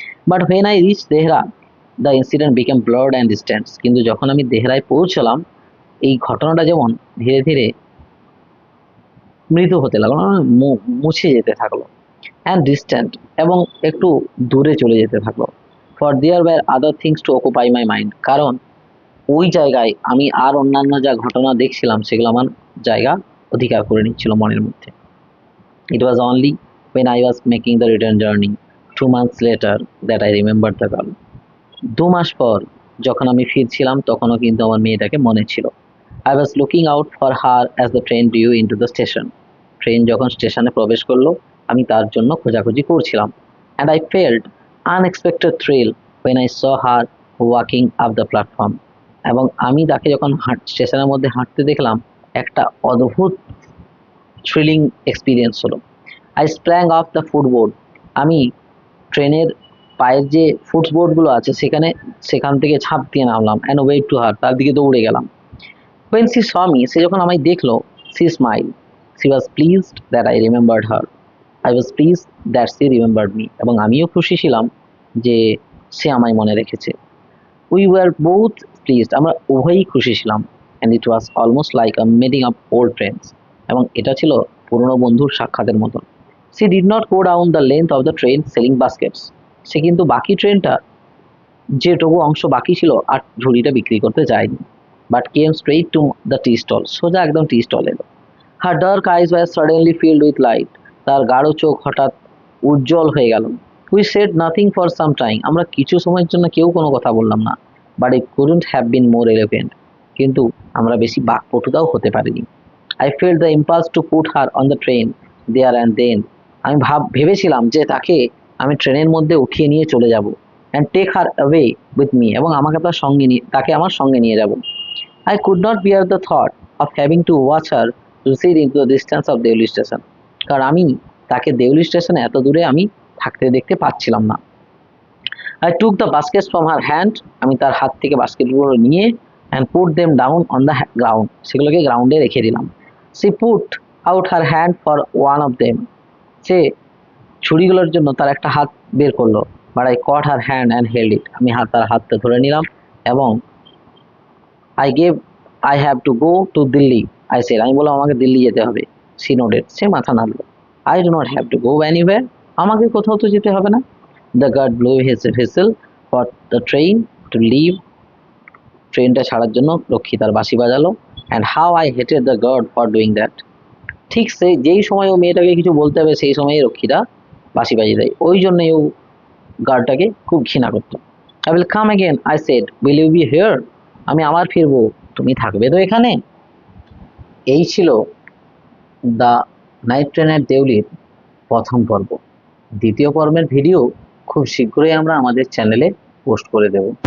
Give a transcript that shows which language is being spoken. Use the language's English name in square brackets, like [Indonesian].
[English] but when I reach Dehra the incident became blurred and distance, [Bangla] কিন্তু যখন আমি দেহরায় পৌঁছলাম এই ঘটনাটা যেমন ধীরে ধীরে মৃদু হতে লাগলো, মুছে যেতে থাকলো। [English] and distant, [Bangla] এবং একটু দূরে চলে যেতে থাকলো। [English] for there were other things to occupy my mind, [Bangla] কারণ ওই জায়গায় আমি আর অন্যান্য যা ঘটনা দেখছিলাম সেগুলো আমার জায়গা অধিকার করে নিচ্ছিল মনের মধ্যে। [English] It was only when I was making the return journey 2 months later that I remembered the girl. [Bangla] 2 মাস পর যখন আমি ফিরছিলাম তখনও কিন্তু আমার মেয়েটাকে মনে ছিল। [English] I was looking out for her as the train drew into the station. [Bangla] Train যখন স্টেশনে প্রবেশ করলো আমি তার জন্য খোঁজাখুঁজি করছিলাম। [English] And I felt unexpected thrill when I saw her walking up the platform. [Bangla] এবং আমি তাকে যখন স্টেশনের মধ্যে হাঁটতে দেখলাম একটা অদ্ভুত থ্রিলিং এক্সপিরিয়েন্স হলো। [English] I sprang off the footboard. [Bangla] আমি ট্রেনের পায়ের যে ফুটবোর্ডগুলো আছে সেখান থেকে ঝাঁপ দিয়ে নামলাম [English] and waved to her. [Bangla] তার দিকে দৌড়ে গেলাম। [English] When she saw me, [Bangla] সে যখন আমায় দেখলো, [English] she smiled. She was pleased that I remembered her. I was pleased that she remembered me. [Bangla] এবং আমিও খুশি ছিলাম যে সে আমায় মনে রেখেছে। [English] We were both pleased. [Bangla] আমরা উভয়ই খুশি ছিলাম। [English] And it was almost like a meeting of old friends. [Bangla] এবং এটা ছিল পুরনো বন্ধুর সাক্ষাতের মতন। [English] She did not go down the length of the train selling baskets. [Bangla] সে কিন্তু বাকি ট্রেনটা যেটুকু অংশ বাকি ছিল আর ঝুড়িটা বিক্রি করতে যায়নি। [English] But came straight to the tea stall. [Bangla] সোজা একদম টি স্টল এলো। [English] Her dark eyes were suddenly filled with light. [Bangla] তার গাঢ় চোখ হঠাৎ উজ্জ্বল হয়ে গেল। [English] We said nothing for some time. [Bangla] আমরা কিছু সময়ের জন্য কেউ কোনো কথা বললাম না। [English] But it couldn't have been more eloquent. [Bangla] কিন্তু আমরা বেশি বাকপটুতাও হতে পারিনি। [English] I felt the impulse to put her on the train there and then. [Bangla] আমি ভেবেছিলাম যে তাকে আমি ট্রেনের মধ্যে উঠিয়ে নিয়ে চলে যাব [English] and take her away with me [Bangla] এবং তাকে আমার সঙ্গে নিয়ে যাব। [English] I could not bear the thought of having to watch her recede into the distance of Deoli station. [Bangla] কারণ আমি তাকে দেউলি স্টেশনে এত দূরে আমি থাকতে দেখতে পাচ্ছিলাম না। [English] I took the baskets from her hand. [Bangla] আমি তার হাত থেকে বাস্কেটগুলো নিয়ে [English] and put them down on the ground. [Bangla] সেগুলোকে গ্রাউন্ডে রেখে দিলাম। [English] She put out her hand for one of them. [Bangla] সে ছুরিগুলোর জন্য তার একটা হাত বের করলো। [English] But I caught her hand and held it. [Bangla] আমি তার হাতটা ধরে নিলাম এবং [English] I have to go to Delhi. I said, [Bangla] আমি বললাম আমাকে দিল্লি যেতে হবে। [English] She nodded. [Bangla] সে মাথা নাড়লো। [English] I do not have to go anywhere. [Bangla] আমাকে কোথাও তো যেতে হবে না। [English] The guard blew his whistle for the train to leave. [Bangla] ট্রেনটা ছাড়ার জন্য রক্ষী তার বাঁশি বাজালো। [English] And how I hated the guard for doing that. [Bangla] ঠিক যেই সময় ও মেয়েটাকে কিছু বলতে হবে সেই সময়ই রক্ষীরা বাঁশি বাজিয়ে দেয়। ওই জন্যই ও গার্ডটাকে খুব ঘৃণা করতো। [English] I will come again, I said. Will you be here? [Bangla] আমি আবার ফিরবো, তুমি থাকবে তো এখানে? এই ছিল দ্য নাইট ট্রেনের দেউলির প্রথম পর্ব। দ্বিতীয় পর্বের ভিডিও খুব শীঘ্রই আমরা আমাদের চ্যানেলে পোস্ট করে দেব।